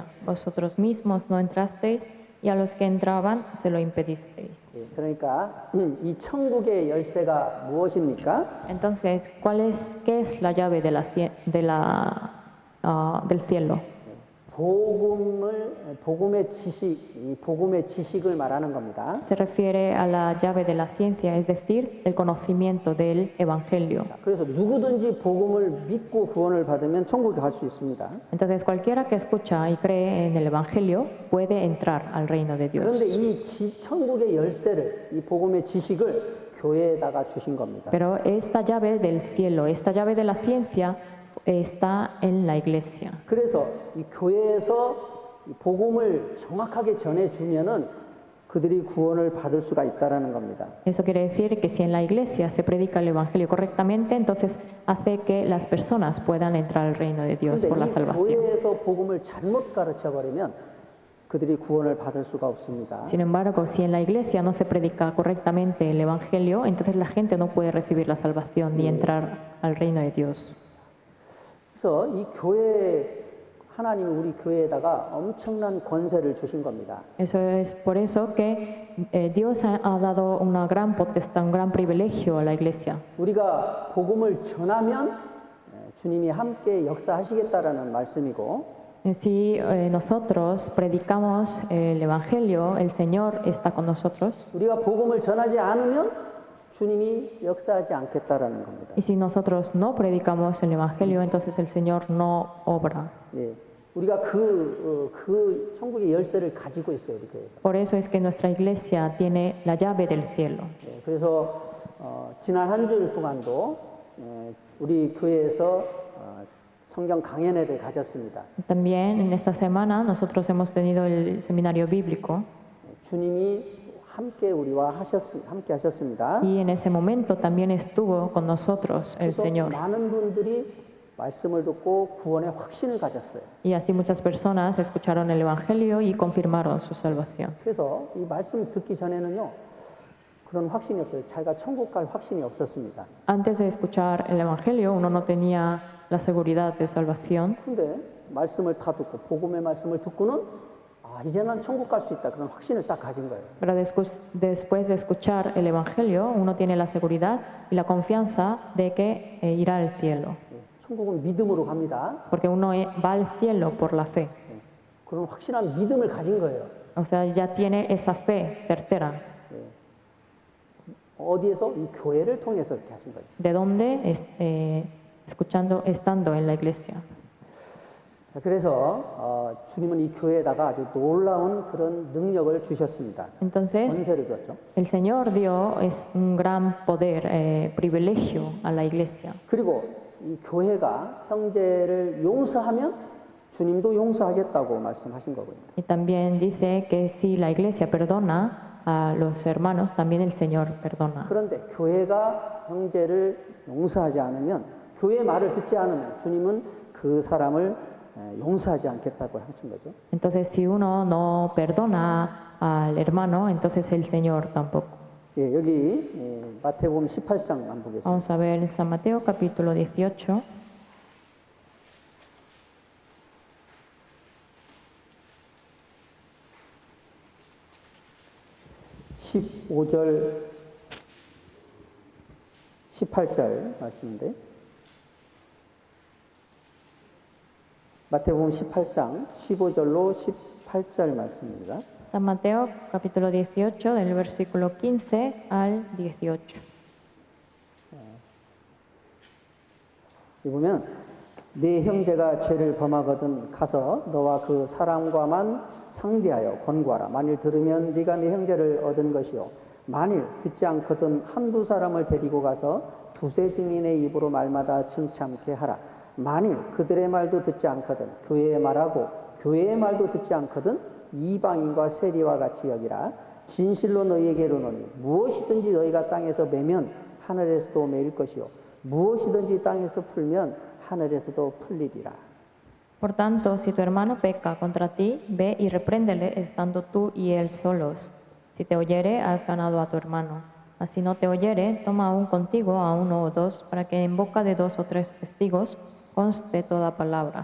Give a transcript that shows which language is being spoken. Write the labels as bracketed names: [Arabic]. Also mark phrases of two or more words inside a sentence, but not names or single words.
[Spanish] Vosotros mismos no entrasteis y a los que entraban se lo impedisteis. [Korean] 예, 그러니까 이 천국의 열쇠가 무엇입니까? [Spanish] Entonces, ¿qué es la llave de del cielo? [Korean] 복음의 지식, 이 복음의 지식을 말하는 겁니다. [Spanish] Se refiere a la llave de la ciencia, es decir, el conocimiento del Evangelio. [Korean] 그래서 누구든지 복음을 믿고 구원을 받으면 천국에 갈 수 있습니다. [Spanish] Entonces, cualquiera que escucha y cree en el Evangelio puede entrar al reino de Dios. [Korean] 그런데 이 천국의 열쇠를, 이 복음의 지식을 교회에다가 주신 겁니다. [Spanish] Pero esta llave del cielo, esta llave de la ciencia, está en la iglesia. [Korean] 그래서 이 교회에서 이 복음을 정확하게 전해주면은 그들이 구원을 받을 수가 있다라는 겁니다. [Spanish] Eso quiere decir que si en la iglesia se predica el Evangelio correctamente, entonces hace que las personas puedan entrar al reino de Dios [Korean] 그런데 [Spanish] por la [Korean] 이 [Spanish] salvación. [Korean] 교회에서 복음을 잘못 가르쳐 버리면 그들이 구원을 받을 수가 없습니다. [Spanish] Sin embargo, si en la iglesia no se predica correctamente el Evangelio, entonces la gente no puede recibir la salvación ni entrar al reino de Dios. [Korean] 그래서 이 교회 하나님이 우리 교회에다가 엄청난 권세를 주신 겁니다. [Spanish] Eso es por eso que Dios ha dado una gran potestad, un gran privilegio a la iglesia. [Korean] 우리가 복음을 전하면 주님이 함께 역사하시겠다라는 말씀이고 [Spanish] Si nosotros predicamos el Evangelio, el Señor está con nosotros. [Korean] 우리가 복음을 전하지 않으면 주님이 역사하지 않겠다라는 겁니다. [Spanish] Y si nosotros no predicamos el Evangelio, entonces el Señor no obra. [Korean] 예, 우리가 그 천국의 열쇠를 가지고 있어요, 우리 교회. [Spanish] Por eso es que nuestra iglesia tiene la llave del cielo. [Korean] 예, 그래서 지난 한 주일 동안도 우리 교회에서 성경 강연회를 가졌습니다. [Spanish] También en esta semana nosotros hemos tenido el seminario bíblico [Korean] 주님이 함께 우리와 함께 하셨습니다. [Spanish] y en ese momento también estuvo con nosotros el [Korean] 그래서 [Spanish] Señor. [Korean] 많은 분들이 말씀을 듣고 구원의 확신을 가졌어요. [Spanish] Y así muchas personas escucharon el Evangelio y confirmaron su salvación. [Korean] 그래서 이 말씀 듣기 전에는요 그런 확신이 없어요. 자기가 천국 갈 확신이 없었습니다. [Spanish] Antes de escuchar el Evangelio, uno no tenía la seguridad de salvación. [Korean] 근데 말씀을 다 듣고 복음의 말씀을 듣고는 이제는 천국 갈 수 있다 그런 확신을 딱 가진 거예요. [Spanish] Pero después de escuchar el Evangelio, uno tiene la seguridad y la confianza de que irá al cielo. [Korean] 천국은 믿음으로 갑니다. [Spanish] Porque uno va al cielo por la fe. [Korean] 그런 확실한 믿음을 가진 거예요. [Spanish] O sea, ya tiene esa fe certera. [Korean] 어디에서? 이 교회를 통해서 이렇게 하신 거예요. [Spanish] ¿De dónde? Estando en la iglesia. [Korean] 그래서 주님은 이 교회에다가 아주 놀라운 그런 능력을 주셨습니다. [Spanish] Entonces, [Korean] 권세를 줬죠. [Spanish] el Señor dio un gran poder, privilegio a la iglesia. [Korean] 그리고 이 교회가 형제를 용서하면 주님도 용서하겠다고 말씀하신 거고요. [Spanish] Y también dice que si la iglesia perdona a los hermanos, también el Señor perdona. [Korean] 그런데 교회가 형제를 용서하지 않으면, 교회의 말을 듣지 않으면 주님은 그 사람을 용서하지 않겠다고 하신 거죠. [Spanish] Entonces, si uno no perdona al hermano, entonces el Señor tampoco. [Korean] 예, 여기 마태복음 18장 한번 보겠습니다. [Spanish] Vamos a ver en San Mateo capítulo 18. [Korean] (15절) 18절 말씀인데 마태복음 18장 15절로 18절 말씀입니다. [Spanish] San Mateo capítulo 18 del versículo 15 al 18. [Korean] 여기 보면 네 형제가 죄를 범하거든 가서 너와 그 사람과만 상대하여 권고하라. 만일 들으면 네가 네 형제를 얻은 것이요 만일 듣지 않거든 한두 사람을 데리고 가서 두세 증인의 입으로 말마다 칭찬케 하라. 만일 그들의 말도 듣지 않거든 교회의 말하고 교회의 말도 듣지 않거든 이방인과 세리와 같이 여기라. 진실로 너희에게 이르노니 무엇이든지 너희가 땅에서 매면 하늘에서도 매일 것이요 무엇이든지 땅에서 풀면 하늘에서도 풀리리라. [Spanish] Por tanto, si tu hermano peca contra ti, ve y repréndele estando tú y él solos. Si te oyere, has ganado a tu hermano. Mas si no te oyere, toma aún contigo a uno o dos, para que en boca de 2 o 3 testigos conste toda palabra.